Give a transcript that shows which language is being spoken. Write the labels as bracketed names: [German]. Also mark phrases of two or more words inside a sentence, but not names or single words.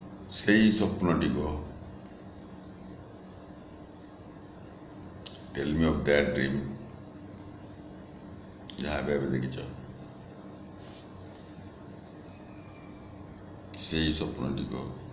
[Odia] ସେଇ ସ୍ୱପ୍ନଟିକୁ, [English] tell me of that dream, [Odia] ଯାହା ଏବେ, ଏବେ ଦେଖିଛ, ସେଇ ସ୍ୱପ୍ନଟିକୁ,